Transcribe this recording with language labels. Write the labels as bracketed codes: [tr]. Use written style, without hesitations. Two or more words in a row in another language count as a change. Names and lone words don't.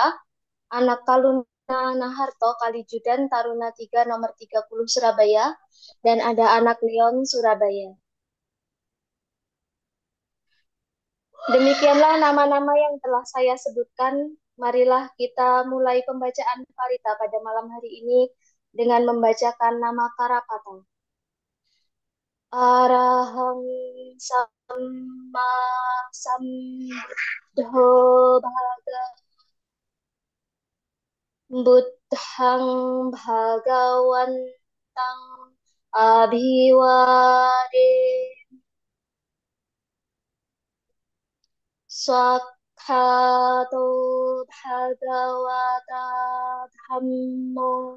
[id] Anak Kaluna Naharto Kalijudan Taruna 3 nomor 30 Surabaya. Dan ada anak Leon Surabaya. Demikianlah nama-nama yang telah saya sebutkan. Marilah kita mulai pembacaan Parita pada malam hari ini dengan membacakan nama Karapata. [pi] Arahang Samma Sambuddho Bhaga Buddhang Bhagawantang Abhiwade Swakhato Bhagavata Dhammo